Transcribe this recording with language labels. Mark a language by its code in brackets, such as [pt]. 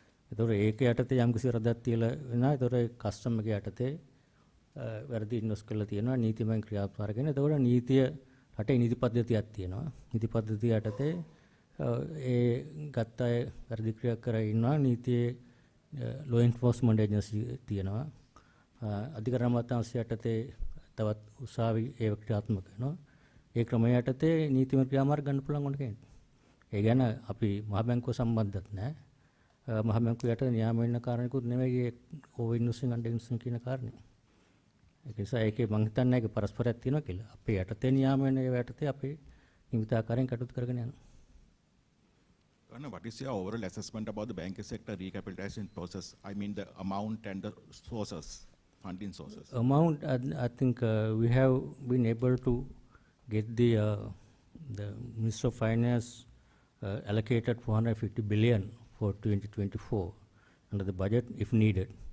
[si] ඒතකොට ඒක යටතේ යම් කිසි රදක් තියලා වෙනවා. ඒතකොට ඒ කස්ටම් එක යටතේ වැරදි ඉන්වෙස්ට් කරලා තියෙනවා නීතිමය ක්‍රියාත්මක කරගෙන. ඒතකොට නීතිය රටේ නීති පද්ධතියක් තියෙනවා. නීති පද්ධතිය යටතේ ඒ ගත්ත අය වැරදි ක්‍රියා කර ඉන්නවා. නීතියේ law enforcement agency තියෙනවා. අධිකරණ අමාත්‍යාංශය යටතේ තවත් උසාවි ඒව ක්‍රියාත්මක වෙනවා. ඒ ක්‍රමය යටතේ නීතිමය ක්‍රියාමාර්ග ගන්න පුළුවන් වුණ කෙනෙක්. ඒ ගැන අපි මහ බැංකුව සම්බන්ධත් නැහැ. මහ බැංකුව යටතේ නියාම වෙන්න කාරණේකුත් නෙවෙයි ඒ ඕවර් ඉන්වෙස්ටිං අන්ඩර් ඉන්වෙස්ටිං කියන කාරණේ. ඒක නිසා ඒකේ මම හිතන්නේ ඒකේ පරස්පරයක් තියෙනවා කියලා. අපේ යටතේ නියාම වෙන ඒව යටතේ අපි නියමිත ආකාරයෙන් කටයුතු කරගෙන යනවා. [en] What is your overall assessment about the banking sector recapitalization process? I mean the amount and the sources, funding sources. Amount, I think we have been able to get the Minister of Finance allocated 450 billion for 2024 under the budget if needed.